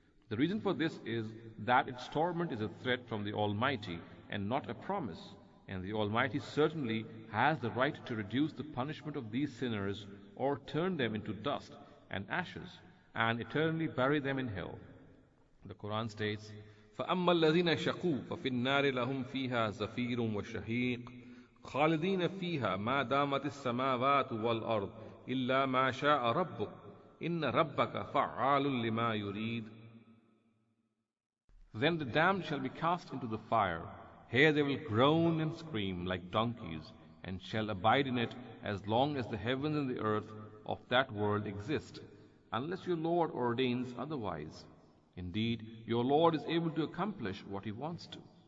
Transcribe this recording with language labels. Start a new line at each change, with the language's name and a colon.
English: The reason for this is that its torment is a threat from the Almighty and not a promise, and the Almighty certainly has the right to reduce the punishment of these sinners or turn them into dust and ashes and eternally bury them in hell. The Quran states,
Arabic: فَأَمَّا الَّذِينَ شَقُوا فَفِي النَّارِ لَهُمْ فِيهَا زَفِيرٌ وَشَهِيقٌ خَالِدِينَ فِيهَا مَا دَامَتِ السَّمَاوَاتُ وَالْأَرْضُ إِلَّا مَا شَاءَ رَبُّكَ إِنَّ رَبَّكَ فَعَّالٌ لِمَا يُرِيدُ.
English: Then the damned shall be cast into the fire. Here they will groan and scream like donkeys, and shall abide in it as long as the heavens and the earth of that world exist, unless your Lord ordains otherwise. Indeed, your Lord is able to accomplish what He wants to.